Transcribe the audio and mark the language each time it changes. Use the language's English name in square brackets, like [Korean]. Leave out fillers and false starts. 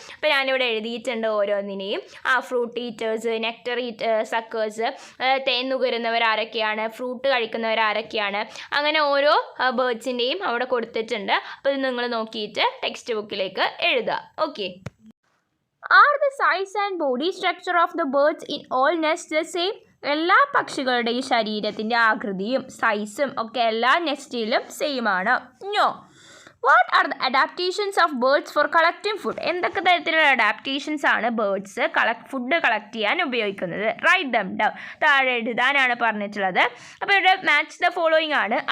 [Malayalam] അപ്പോൾ ഞാനിവിടെ എഴുതിയിട്ടുണ്ട് ഓരോന്നിനെയും. ഫ്രൂട്ട് ഈറ്റേഴ്സ്, നെക്ടർ സക്കേഴ്സ്, തേൻ നുകരുന്നവർ ആരൊക്കെയാണ്, ഫ്രൂട്ട് കഴിക്കുന്നവർ ആരൊക്കെയാണ്, അങ്ങനെ ഓരോ ബേർഡ്സിൻ്റെയും അവിടെ കൊടുത്തിട്ടുണ്ട്. അപ്പോൾ ഇത് നിങ്ങൾ നോക്കിയിട്ട് ടെക്സ്റ്റ് ബുക്കിലേക്ക് എഴുതുക. Okay. [English] Are the size and body structure of the birds in all nests the same? [Malayalam] എല്ലാ പക്ഷികളുടെയും ശരീരത്തിൻ്റെ ആകൃതിയും സൈസും ഒക്കെ എല്ലാ നെസ്റ്റിലും സെയിം ആണ്? No. [English] What are the adaptations of birds for collecting food? [Malayalam] എന്തൊക്കെ തരത്തിലുള്ള അഡാപ്റ്റേഷൻസ് ആണ് ബേർഡ്സ് ഫുഡ് കളക്ട് ചെയ്യാൻ ഉപയോഗിക്കുന്നത്? [English] Write them down. [Malayalam] താഴെ എഴുതാനാണ് പറഞ്ഞിട്ടുള്ളത്. അപ്പോൾ ഇവിടെ മാച്ച് ദ ഫോളോയിങ് ആണ്.